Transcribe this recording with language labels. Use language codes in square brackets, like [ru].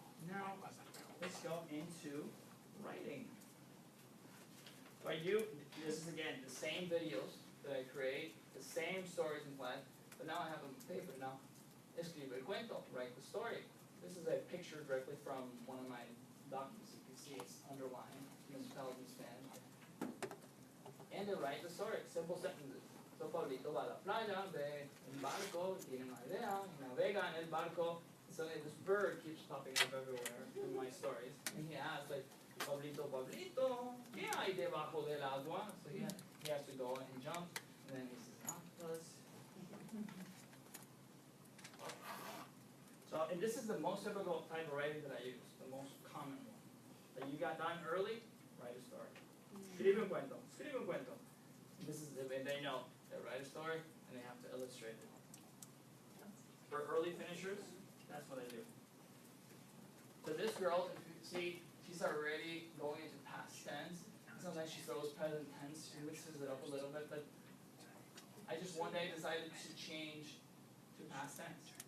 [en] Now, let's go into writing. So I do, this is again, the same videos that I create, the same stories in class, but now I have them on paper. Now, [es] escribe el cuento, [en] write the story. This is a picture directly from one of my documents. You can see it's underlined, misspelled in Spanish. And they write the story, simple sentences. [es] So Pablito va a la playa, ve el barco, tiene una idea, y navega en el barco. [en] So this bird keeps popping up everywhere in my stories. And he asks, like, [es] Pablito, Pablito, ¿qué hay debajo del agua? [en] So he has to go and jump. And then he says, octopus. So, and this is the most typical type of writing that I use, the most common one. That you got done early, write a story. [es] Escribe un cuento, escribe un cuento. [en] This is, and they know, they write a story, and they have to illustrate it. For early finishers, that's what I do. So this girl, if you see, she's already going into past tense. Sometimes she throws present tense, she mixes it up a little bit, but I just one day decided to change to past tense.